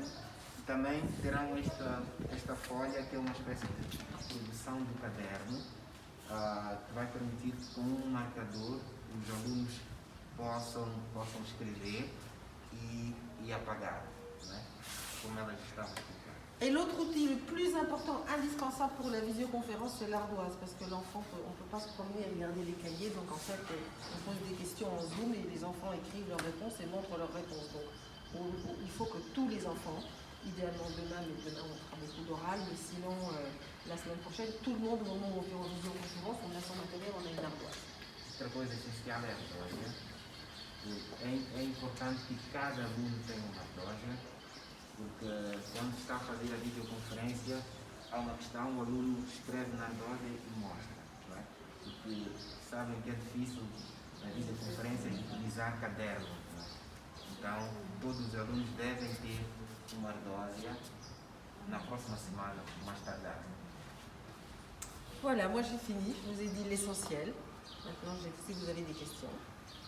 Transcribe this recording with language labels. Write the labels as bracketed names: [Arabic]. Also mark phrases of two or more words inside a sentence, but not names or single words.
[Portuguese] Também terão esta folha, que é uma espécie de produção do caderno, que vai permitir que com um marcador os alunos possam escrever e apagar, né? Como elas estavam aqui. [French] Et l'autre outil le plus important, indispensable pour la visioconférence, c'est l'ardoise, parce que l'enfant, on ne peut pas se promener et regarder les cahiers, donc en fait, on pose des questions en Zoom et les enfants écrivent leurs réponses et montrent leurs réponses. Donc, il faut que tous les enfants, idéalement demain, mais demain on fera beaucoup d'oral, mais sinon la semaine prochaine, tout le monde, au moment où on fait en visioconférence, on a son matériel, on a une ardoise. [Portuguese] Outra coisa essencial é a ardosa. É importante que cada aluno tenha uma ardosa, porque quando está a fazer a videoconferência, há uma questão, o aluno escreve na ardosa e mostra, não é? Porque sabem que é difícil na videoconferência utilizar caderno, não é? Então, todos os alunos devem ter uma ardósia na próxima semana, mais tardar. [French] Voilà, moi j'ai fini, je vous ai dit l'essentiel. Maintenant, si vous avez des questions.